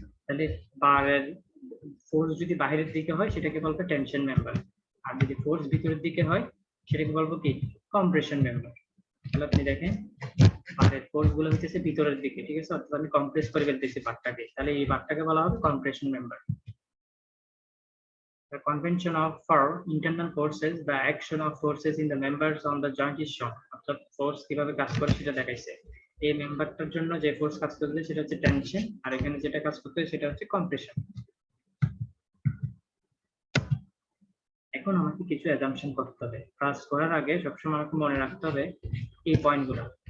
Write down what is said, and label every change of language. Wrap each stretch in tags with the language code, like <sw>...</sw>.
<bn>তাহলে বারের ফোর্স যদি বাইরের দিকে হয় সেটাকে বলবো টেনশন মেম্বার, আর যদি ফোর্স ভিতরের দিকে হয় সেটাকে বলবো কি, কম্প্রেশন মেম্বার। তাহলে আপনি দেখেন বারের ফোর্স গুলো হচ্ছে ভিতরের দিকে। ঠিক আছে, অর্থাৎ আমি কম্প্রেস করে ফেলতেছি বারটাকে, তাহলে এই বারটাকে বলা হবে compression member.</bn> <en>The convention of for internal forces, the action of forces in the members on the joint is shown.</en> <bn>অর্থাৎ ফোর্স কিভাবে কাজ করে সেটা দেখাইছে। এই মেম্বারটার জন্য যে ফোর্স কাজ করবে সেটা হচ্ছে টেনশন, আর এখানে যেটা কাজ করতে সেটা হচ্ছে কম্প্রেশন। এখন আমাকে কিছু অ্যাজাম্পশন করতে হবে। কাজ করার আগে সবসময় আমাকে মনে রাখতে হবে এই পয়েন্টগুলো।</bn>